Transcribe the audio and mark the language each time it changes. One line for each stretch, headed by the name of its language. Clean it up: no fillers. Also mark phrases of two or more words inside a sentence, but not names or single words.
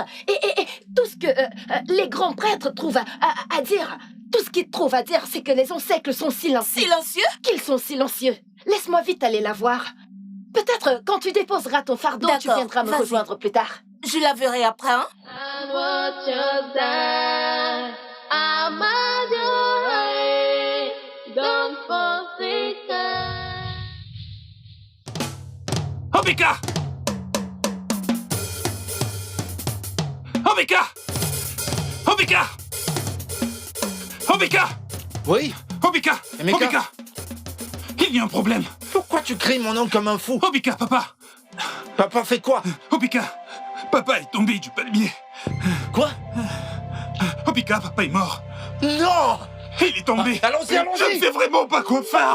French: Et tout ce que les grands prêtres trouvent à dire, tout ce qu'ils trouvent à dire, c'est que les ancêtres sont silencieux. Silencieux? Qu'ils sont silencieux. Laisse-moi vite aller la voir. Peut-être quand tu déposeras ton fardeau, tu viendras me rejoindre plus tard. Je la verrai après, hein? Obika! Obika! Obika! Obika! Oui? Obika! Emeka? Obika! Il y a un problème. Pourquoi tu cries mon nom comme un fou? Obika, papa! Papa fait quoi? Obika! Papa est tombé du palmier. Quoi? Obika, papa est mort. Non! Il est tombé. Allons-y, allons-y! Je ne sais vraiment pas quoi faire.